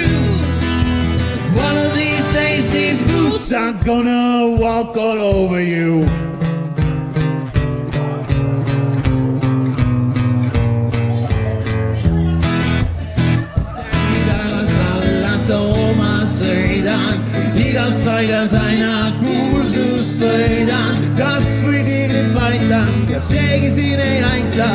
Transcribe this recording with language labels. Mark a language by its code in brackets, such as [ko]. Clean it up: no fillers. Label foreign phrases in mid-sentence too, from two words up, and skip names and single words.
[en] One of these days these boots are gonna walk all over you. [et] Igast paigast aina kuulsust võidan, kas või tiirid paitan ja seegi siin ei aita.